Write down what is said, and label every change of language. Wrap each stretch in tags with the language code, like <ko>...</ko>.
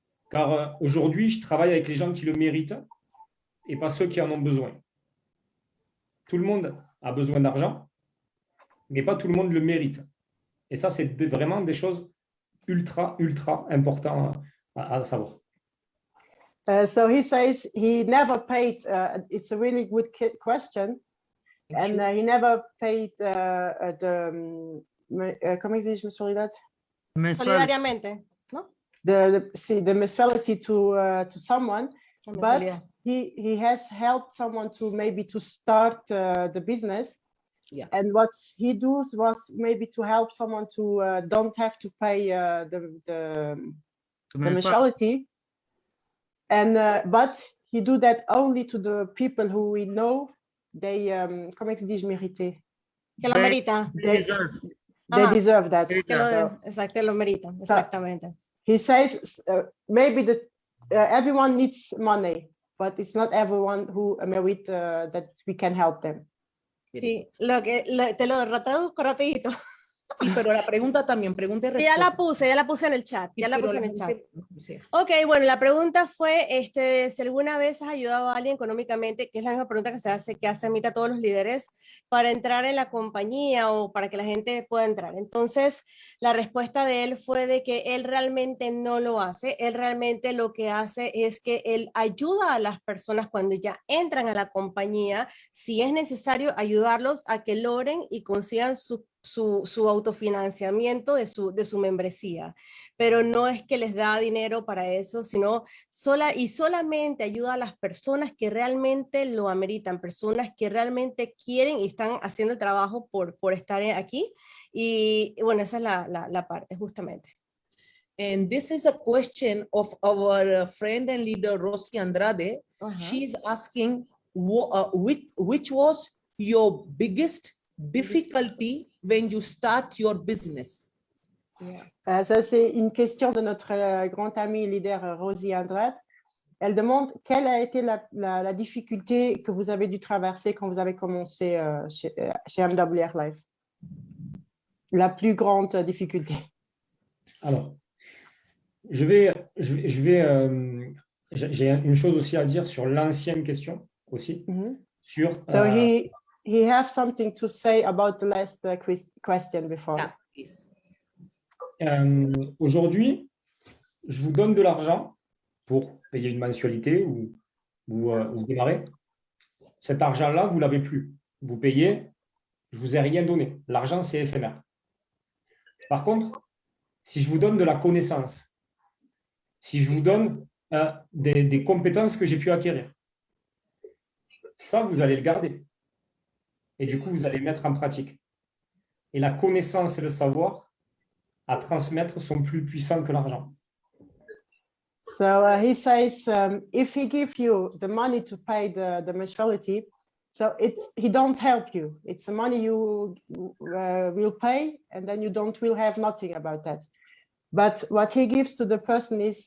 <fr>Car aujourd'hui, je travaille avec les gens qui le méritent et pas ceux qui en ont besoin. Tout le monde a besoin d'argent, mais pas tout le monde le mérite. Et ça, c'est vraiment des choses ultra importantes à savoir.</fr> <en>So he says he never paid, it's a really good question, and he never paid</en> <fr>comment se dit</fr> <en>mensualidad?</en> <es>Solidariamente, ¿no?</es> <en>The mensuality to someone, but he has helped someone to maybe to start the business. Yeah. And what he does was maybe to help someone to don't have to pay the mensuality. And but he do that only to the people who we know they</en> <fr>comment se dit mérité?</fr> <es>Que lo merita.</es> <en>They deserve that.</en> <es>Exacto, lo merita, exactamente.</es> <en>He says maybe everyone needs money, but it's not everyone who merit that we can help them.</en> <es>Sí, te lo traduzco rapidito. Sí, pero la pregunta también, pregunta y respuesta. Ya la puse en el chat, Sí. Ok, bueno, la pregunta fue, si alguna vez has ayudado a alguien económicamente, que es la misma pregunta que hace Amit a todos los líderes, para entrar en la compañía o para que la gente pueda entrar. Entonces, la respuesta de él fue de que él realmente no lo hace, él realmente lo que hace es que él ayuda a las personas cuando ya entran a la compañía, si es necesario ayudarlos a que logren y consigan su autofinanciamiento de su membresía, pero no es que les da dinero para eso, sino solamente ayuda a las personas que realmente lo ameritan, personas que realmente quieren y están haciendo el trabajo por estar aquí, y bueno, esa es la parte justamente.</es> <en>And this is a question of our friend and leader Rosy Andrade. She's asking which was your biggest difficulty when you start your business?</en> <fr>Ça, c'est une question de notre grand ami leader Rosy Andrade. Elle demande quelle a été la difficulté que vous avez dû traverser quand vous avez commencé chez MWR Life. La plus grande difficulté. Alors, j'ai une chose aussi à dire sur l'ancienne question aussi. Sur,</fr> <en>so he have something to say about the last question before. Yeah,</en> <fr>aujourd'hui, je vous donne de l'argent pour payer une mensualité ou démarrer. Cet argent-là, vous ne l'avez plus. Vous payez, je ne vous ai rien donné. L'argent, c'est éphémère. Par contre, si je vous donne de la connaissance, si je vous donne des compétences que j'ai pu acquérir, ça, vous allez le garder. Et du coup, vous allez le mettre en pratique. Et la connaissance et le savoir à transmettre sont plus puissants que l'argent.</fr> <en>So he says, if he gives you the money to pay the mensuality, so he don't help you. It's the money you will pay, and then you will have nothing about that. But what he gives to the person is</en>